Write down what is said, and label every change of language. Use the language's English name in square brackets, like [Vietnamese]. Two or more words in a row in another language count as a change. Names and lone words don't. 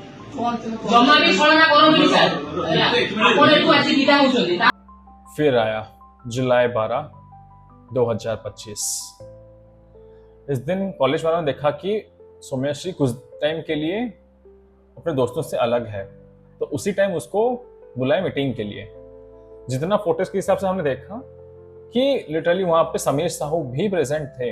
[Odia] ଜମା ବି ଛଳନା କରନ୍ତୁନି ସାର୍ ହେଲା ଆପଣ ଏଠୁ ଆସି ବିଦା ହଉଛନ୍ତି [Hindi] फिर आया जुलाई 12 2025। इस दिन कॉलेज वालों ने देखा कि सौम्यश्री कुछ टाइम के लिए अपने दोस्तों से अलग है, तो उसी टाइम उसको बुलाए मीटिंग के लिए। जितना फोटोज के हिसाब से हमने देखा कि लिटरली वहां पे समीर साहू भी प्रेजेंट थे।